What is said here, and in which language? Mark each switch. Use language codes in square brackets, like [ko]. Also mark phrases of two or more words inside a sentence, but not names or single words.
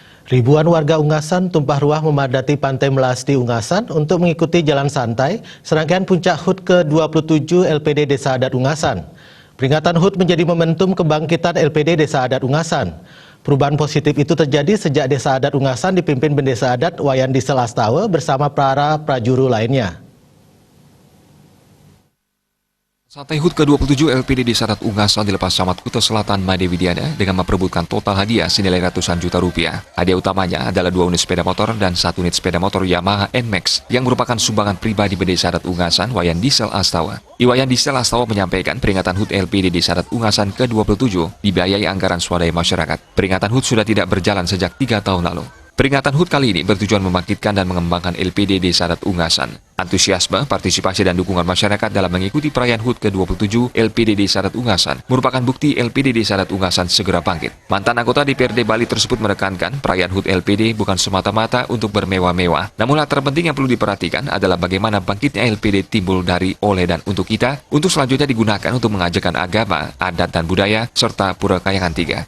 [id] Ribuan warga Ungasan tumpah ruah memadati Pantai Melasti Ungasan untuk mengikuti jalan santai serangkaian puncak HUT ke-27 LPD Desa Adat Ungasan. Peringatan HUT menjadi momentum kebangkitan LPD Desa Adat Ungasan. Perubahan positif itu terjadi sejak Desa Adat Ungasan dipimpin Bendesa Adat Wayan Diesel Astawa bersama para prajuru lainnya. Santai HUT ke-27 LPD Desa Adat Ungasan dilepas Camat Kuta Selatan Made Widiana dengan memperebutkan total hadiah senilai ratusan juta rupiah. Hadiah utamanya adalah 2 unit sepeda motor dan 1 unit sepeda motor Yamaha NMAX yang merupakan sumbangan pribadi Bendesa Adat Ungasan Wayan Diesel Astawa. Wayan Diesel Astawa menyampaikan peringatan HUT LPD Desa Adat Ungasan ke-27 dibiayai anggaran swadaya masyarakat. Peringatan HUT sudah tidak berjalan sejak 3 tahun lalu. Peringatan HUT kali ini bertujuan membangkitkan dan mengembangkan LPD Desa Adat Ungasan. Antusiasme, partisipasi, dan dukungan masyarakat dalam mengikuti perayaan HUT ke-27 LPD Desa Adat Ungasan merupakan bukti LPD Desa Adat Ungasan segera bangkit. Mantan anggota DPRD Bali tersebut menekankan perayaan HUT LPD bukan semata-mata untuk bermewah-mewah. Namun hal terpenting yang perlu diperhatikan adalah bagaimana bangkitnya LPD timbul dari, oleh, dan untuk kita, untuk selanjutnya digunakan untuk mengajarkan agama, adat, dan budaya, serta Pura Kayangan 3.